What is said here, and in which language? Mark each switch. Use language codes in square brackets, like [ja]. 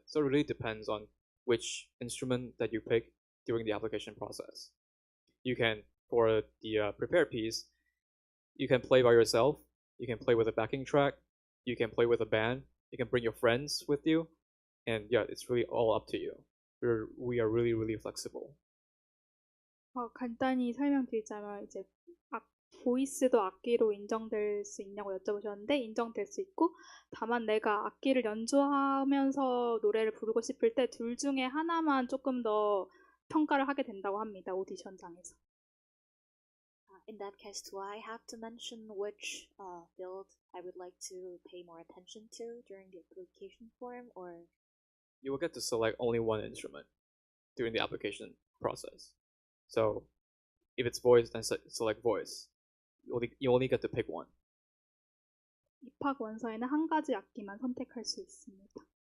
[en] So it really depends on which instrument that you pick during the application process. You can, for the prepared piece, you can play by yourself, you can play with a backing track, you can play with a band, you can bring your friends with you, and yeah, it's really all up to you. We are really, really flexible. [ko] 간단히 설명드리자면 이제 보이스도 악기로 인정될 수 있냐고 여쭤보셨는데 인정될 수 있고 다만 내가 악기를 연주하면서 노래를 부르고 싶을 때 둘 중에 하나만 조금 더 평가를 하게 된다고 합니다. 오디션장에서. [en] In that case, do I have to mention which field I would like to pay more attention to during the application form, or? You will get to select only one instrument during the application process. So if it's voice, then select voice. You only get to pick one. [ko] 입학 원서에는 한 가지 악기만 선택할 수 있습니다.